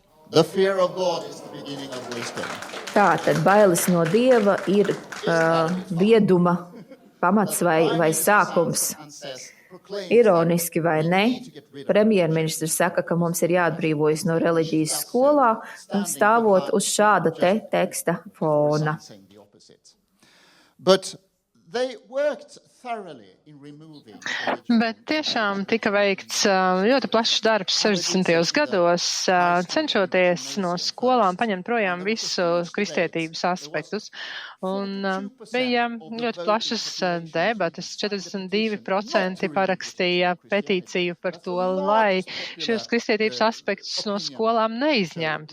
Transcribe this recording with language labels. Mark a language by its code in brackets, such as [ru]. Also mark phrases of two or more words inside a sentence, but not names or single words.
[en] The fear of God is the beginning of wisdom. [lv] Tātad bailes no Dieva ir vieduma pamats vai sākums. Ironiski vai ne, premjerministrs saka, ka mums ir jāatbrīvojas no reliģijas skolā, stāvot uz šāda teksta fona. [en] But they worked thoroughly in removing. [lv] Bet tiešām tika veikts ļoti plašs darbs 60. gados, cenšoties no skolām paņemt projām visu kristietības aspektus. Un bija ļoti plašas debates. 42% parakstīja petīciju par to, lai šos kristietības aspektus no skolām neizņemtu.